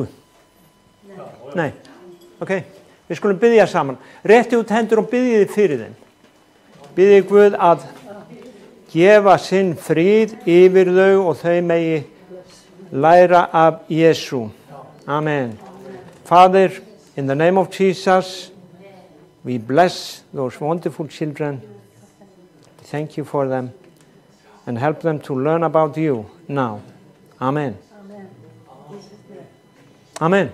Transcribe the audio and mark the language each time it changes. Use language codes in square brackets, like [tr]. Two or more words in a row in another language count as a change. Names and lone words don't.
[is] Nei. Ok. Við skulum biðja saman. Rétti út hendur og biðjiði fyrir þeim. Biðji Guð að gefa sinn frið yfir þau og þau megi læra af Jesú. Amen. [en] Father, in the name of Jesus, we bless those wonderful children. Thank you for them. And help them to learn about you now. Amen. Amen.